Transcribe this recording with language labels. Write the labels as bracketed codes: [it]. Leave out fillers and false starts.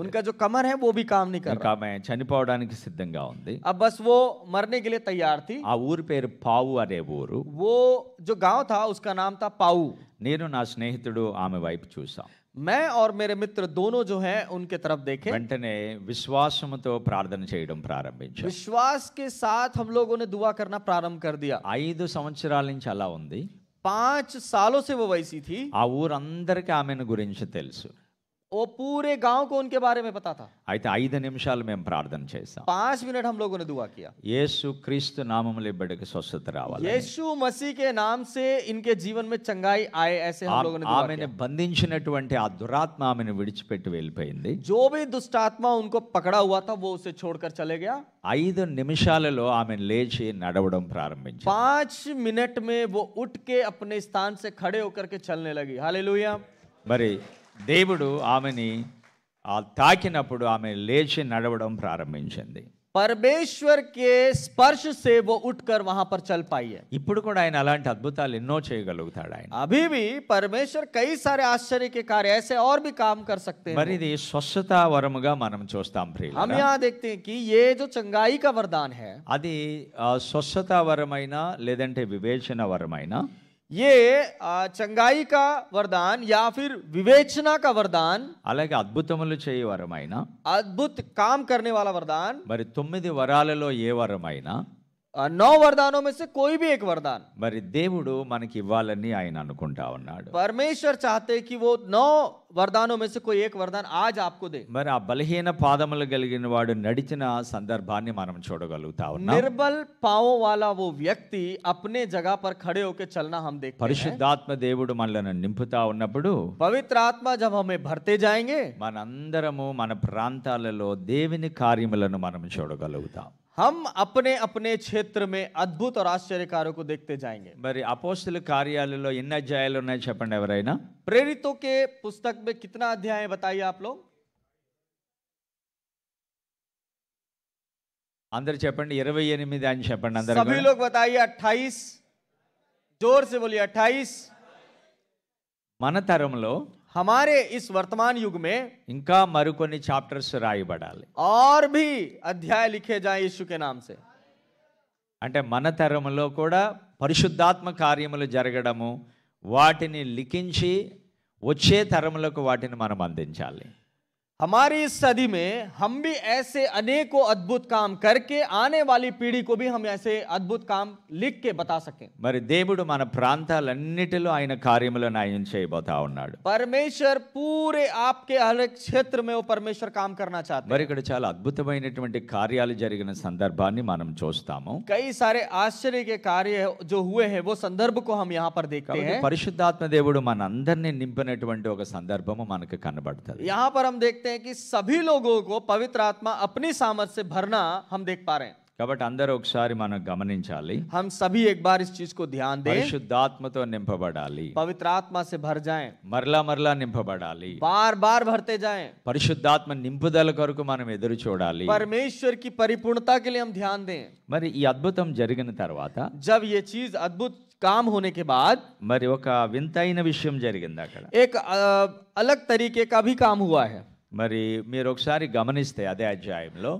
[hi] उनका जो कमर है वो भी काम नहीं कर [te] ఇంకా [hi] रहा। [te] ఆమె చనిపోవడానికి సిద్ధంగా ఉంది. [hi] अब बस वो मरने के लिए तैयार थी। [te] ఆ ఊరి పేరు పావు అనే ఊరు. [hi] वो जो गांव था उसका नाम था पाऊ। [te] నేను నా స్నేహితుడు ఆమె వైపు చూసాం. [hi] मैं और मेरे मित्र दोनों जो हैं उनके तरफ देखे। [te] వెంటనే విశ్వాసముతో ప్రార్థన చేయడం ప్రారంభించాం. [hi] विश्वास के साथ हम लोगों ने दुआ करना प्रारंभ कर दिया। [te] 5 సంవత్సరాల నుంచి అలా ఉంది. [hi] 5 सालों से वो वैसी थी। [te] ఆ ఊరందరికీ ఆమెను గురించి తెలుసు. [hi] वो पूरे गांव को उनके बारे में पता था। [te] అయితే 5 నిమిషాలు మేము ప్రార్థన చేసాం. [hi] 5 मिनट हम लोगों ने दुआ किया। [te] యేసు క్రీస్తు నామములో బిడ్డకి స్వస్థత రావాలి. [hi] यीशु मसीह के नाम से इनके जीवन में चंगाई आए, ऐसे हम लोगों ने दुआ [te] ఆమెను [hi] किया। [te] బంధించినటువంటి ఆ దురాత్మ ఆమెను విడిచిపెట్టి వెళ్ళిపోయింది. [hi] जो भी दुष्ट आत्मा उनको पकड़ा हुआ था वो उसे छोड़कर चले गया। [te] 5 నిమిషాలలో ఆమె లేచి నడవడం ప్రారంభించింది. [hi] 5 मिनट में वो उठ के अपने स्थान से खड़े होकर के चलने लगी। हालेलुया। [te] మరి దేవుడు ఆమెని తాకినప్పుడు ఆమె లేచి నడవడం ప్రారంభించింది. [hi] परमेश्वर के स्पर्श से वो उठकर वहां पर चल पाई है। [te] ఇప్పుడు కూడా ఆయన అలాంటి అద్భుతాలు ఎన్నో చేయగలుగుతాడు ఆయన. [hi] अभी भी परमेश्वर कई सारे आश्चर्य के कार्य ऐसे और भी काम कर सकते हैं। [te] మరి ఇది స్వస్థత వరముగా మనం చూస్తాం ప్రియులారా. [hi] हम यहाँ देखते हैं कि ये जो चंगाई का वरदान है, [te] అది స్వస్థత వరమైనా లేదంటే వివేచన వరమైనా, [hi] ये चंगाई का वरदान या फिर विवेचना का वरदान, [te] అలాగే అద్భుతములు చేయ వరమైనా, [hi] अद्भुत काम करने वाला वरदान, [te] మరి 9 వరాలలో ఏ వరమైనా [hi] 9 वरदानों में से कोई भी एक वरदान [te] మరి దేవుడు మనకి ఇవ్వాలని ఆయన అనుకుంటా ఉన్నాడు. [hi] परमेश्वर चाहते हैं कि वो 9 वरदानों में से कोई एक वरदान आज आपको दे. [te] మరి ఆ బలహీన పాదములు కలిగిన వాడు నడిచిన సందర్భాన్ని మనం చూడగలుగుతా ఉన్నాం. [hi] निर्बल पांवों वाला वो व्यक्ति अपने जगह पर खड़े होकर चलना हम देखते हैं. [te] పరిశుద్ధాత్మ దేవుడు మనల్ని నింపుతా ఉన్నప్పుడు [hi] पवित्र आत्मा जब हमें भरते जाएंगे [te] మనందరము మన ప్రాంతాలలో దేవుని కార్యములను మనం చూడగలుగుతాం. [hi] हम अपने अपने क्षेत्र में अद्भुत और आश्चर्य कार्यों को देखते जाएंगे. [te] మరి అపోస్తల కార్యాలలో ఎన్ని అధ్యాయాలు ఉన్నాయో చెప్పండి ఎవరైనా. [hi] प्रेरितों के पुस्तक में कितना अध्याय है बताइए आप लोग. [te] అందరు చెప్పండి 28 అని చెప్పండి అందరూ. [hi] सभी लोग बताइए 28. जोर से बोलिए 28. [te] మన తరంలో [hi] हमारे इस वर्तमान युग में [te] ఇంకా మరికొన్ని చాప్టర్స్ రాయబడాలి. [hi] और भी अध्याय लिखे जाए यीशु के नाम से. [te] అంటే మన తరంలో కూడా పరిశుద్ధాత్మ కార్యములు జరగడము, వాటిని లిఖించి వచ్చే తరములకు వాటిని మనం అందించాలి. [hi] हमारी इस सदी में हम भी ऐसे अनेकों अद्भुत काम करके आने वाली पीढ़ी को भी हम ऐसे अद्भुत काम लिख के बता सकें. [te] మరి దేవుడు మన ప్రాంతాలన్నిటిలో ఆయన కార్యములను ఆయన చేయబోతా ఉన్నాడు. [hi] परमेश्वर पूरे आपके हर एक क्षेत्र में वो परमेश्वर काम करना चाहते [te] మరి [hi] हैं. [te] ఇక్కడ చాలా అద్భుతమైనటువంటి కార్యాలు జరిగిన సందర్భాన్ని మనం చూస్తాము. [hi] कई सारे आश्चर्य के कार्य जो हुए हैं वो संदर्भ को हम यहाँ पर देखते [te] కాబట్టి [hi] हैं. [te] పరిశుద్ధాత్మ దేవుడు మన అందరినీ నింపినటువంటి ఒక సందర్భము మనకు కనబడుతుంది. [hi] यहाँ पर हम देखते हैं कि सभी लोगों को पवित्र आत्मा अपनी सामर्थ से भरना हम देख पा रहे हैं. [te] కాబట్టి అందరూ ఒకసారి మనం గమనించాలి. [hi] हम सभी एक बार इस चीज को ध्यान दें. [te] పరిశుద్ధాత్మతో నింపబడాలి. [hi] पवित्र आत्मा से भर जाएं. [te] మరలా మరలా నింపబడాలి. [hi] बार बार भरते जाएं. [te] పరిశుద్ధాత్మ నింపుదల కొరకు మనం ఎదురు చూడాలి. [hi] परमेश्वर की परिपूर्णता के लिए हम ध्यान दें. [te] మరి ఈ అద్భుతం జరిగిన తర్వాత [hi] जब ये चीज अद्भुत काम होने के बाद [te] మరి ఒక వింతైన విషయం జరిగింది అక్కడ. [hi] एक अलग तरीके का भी काम हुआ है. [te] మరి మీరు ఒకసారి గమనిస్తే అదే అధ్యాయంలో